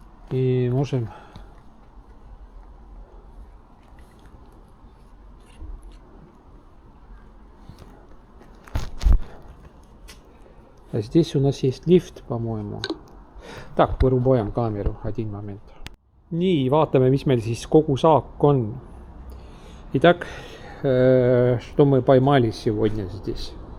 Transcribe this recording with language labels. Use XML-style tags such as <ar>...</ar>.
<ru>И можем здесь у нас есть лифт, по-моему. Так, вырубаем камеру, один момент.</ru> <et>Nii, vaatame, mis meil siis kogu saak on.</et> <ru>Итак, что мы поймали сегодня здесь.</ru>